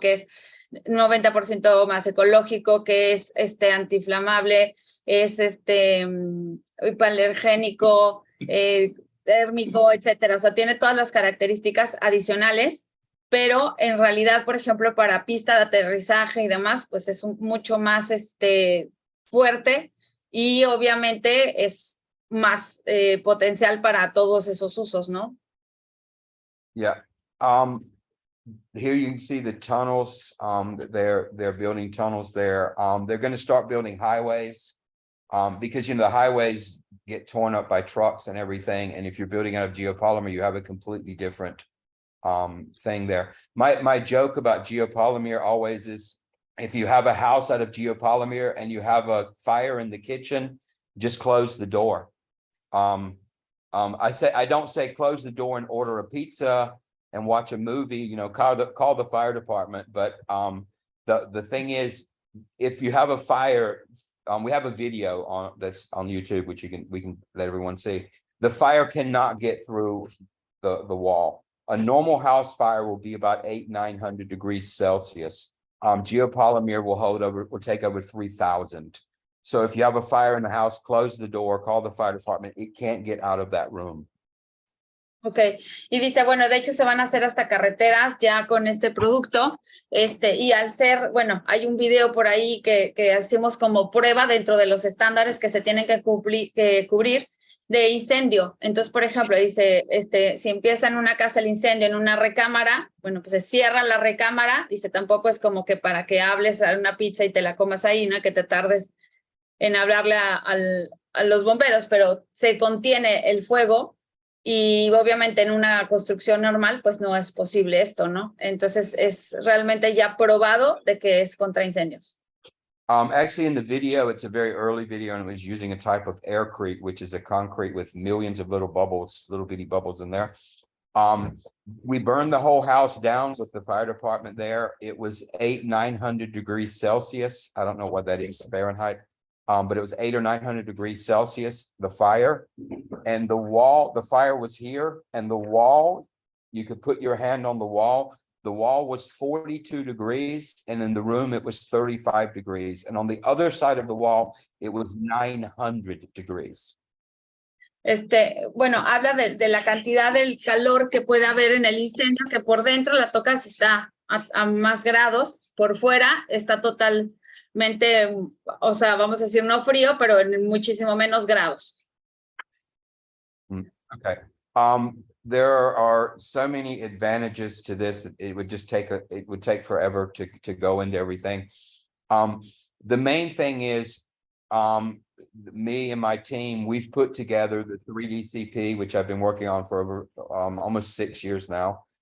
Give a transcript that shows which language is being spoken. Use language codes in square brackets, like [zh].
[es] Que es 90% más ecológico, que es antiinflamable, es hipoalergénico, térmico, etcétera. O sea, tiene todas las características adicionales, pero en realidad, por ejemplo, para pista de aterrizaje y demás, pues es mucho más fuerte y obviamente es más potencial para todos esos usos, ¿no? [en] Yeah. here you can see the tunnels. They're building tunnels there. They're going to start building highways. Because the highways get torn up by trucks and everything. And if you're building out of geopolymer, you have a completely different thing there. My joke about geopolymer always is, if you have a house out of geopolymer and you have a fire in the kitchen, just close the door. I don't say close the door and order a pizza and watch a movie, call the fire department. But the thing is, if you have a fire, we have a video that's on YouTube, which we can let everyone see. The fire cannot get through the wall. A normal house fire will be about 800-900 degrees Celsius. Geopolymer will take over 3,000. So if you have a fire in the house, close the door, call the fire department. It can't get out of that room. [es] Ok, y dice, bueno, de hecho se van a hacer hasta carreteras ya con este producto, y al ser, bueno, hay un video por ahí que hacemos como prueba dentro de los estándares que se tienen que cubrir de incendio. Entonces, por ejemplo, dice, si empieza en una casa el incendio, en una recámara, bueno, pues se cierra la recámara, dice, tampoco es como que para que hables a una pizza y te la comas ahí, ¿no? Que te tardes en hablarle a los bomberos, pero se contiene el fuego. Y obviamente en una construcción normal, pues no es posible esto, ¿no? Entonces es realmente ya probado de que es contra incendios. [en] Actually, in the video, it's a very early video, and it was using a type of aircrete, which is a concrete with millions of little bitty bubbles in there. We burned the whole house down with the fire department there. It was 800-900 degrees Celsius. I don't know what that is, Fahrenheit. But it was 800 or 900 degrees Celsius, the fire, and the fire was here, and the wall, you could put your hand on the wall was 42 degrees, and in the room it was 35 degrees, and on the other side of the wall it was 900 degrees. [es] Bueno, habla de la cantidad del calor que puede haber en el incendio, que por dentro la tocas está a más grados, por fuera está totalmente, o sea, vamos a decir no frío, pero en muchísimo menos grados. [en] Okay. There are so many advantages to this. It would take forever to go into everything. The main thing is, me and my team, we've put together the 3DCP, which I've been working on for over almost 6 years now.